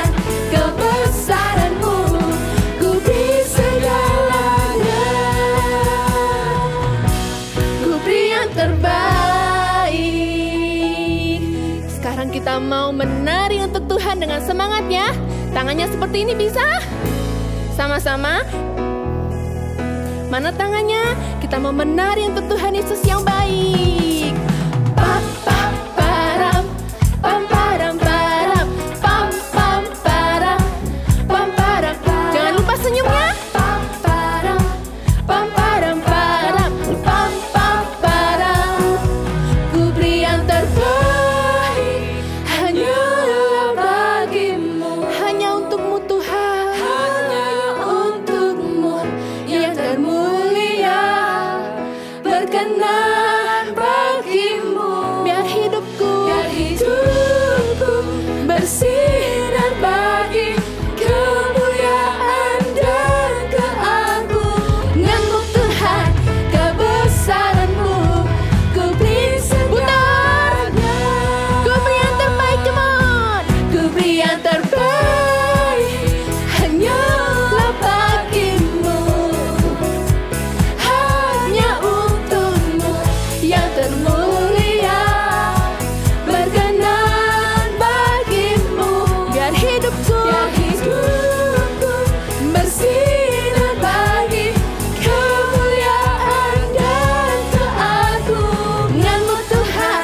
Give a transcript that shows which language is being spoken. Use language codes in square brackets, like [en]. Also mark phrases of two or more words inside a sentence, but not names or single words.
[id] Kebesaran-Mu ku beri segalanya, ku beri yang terbaik. Sekarang kita mau menari untuk Tuhan dengan semangat ya. Tangannya seperti ini, bisa? Sama-sama. Mana tangannya? Kita mau menari untuk Tuhan Yesus yang baik. Pam pam param, pam param param, pam pam param, pam param. Jangan lupa senyumnya. Pam param, pam param param, pam pam param. Ku beri yang terbaik, hanyalah bagi-Mu, hanya untuk-Mu Tuhan, hanya untuk-Mu yang termulia. Berkenan bagi-Mu, biar hidupku bersinar bagi kemuliaan dan keagungan-Mu Tuhan. Kebesaran-Mu ku beri segalanya, ku beri yang terbaik, [en] come on. [id] Ku beri yang terbaik, hanyalah bagi-Mu, hanya untuk-Mu yang termulia. Berkenan bagi-Mu, biar hidupku bersinar bagi kemuliaan dan keagungan-Mu Tuhan.